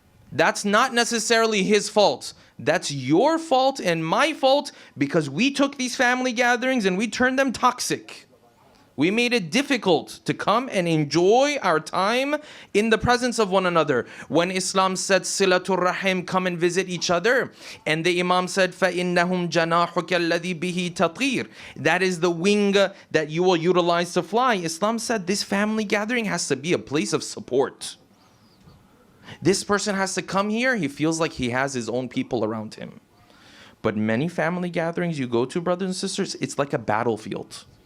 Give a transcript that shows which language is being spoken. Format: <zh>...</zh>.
<en>That's not necessarily his fault. That's your fault and my fault, because we took these family gatherings and we turned them toxic. We made it difficult to come and enjoy our time in the presence of one another. When Islam said, Silatul Rahim, come and visit each other. And the Imam said,</en> <ar>فَإِنَّهُمْ جَنَاحُكَ الَّذِي بِهِ تَطِيرٌ.</ar> <en>That is the wing that you will utilize to fly. Islam said this family gathering has to be a place of support. This person has to come here, he feels like he has his own people around him. But many family gatherings you go to, brothers and sisters, it's like a battlefield.</en>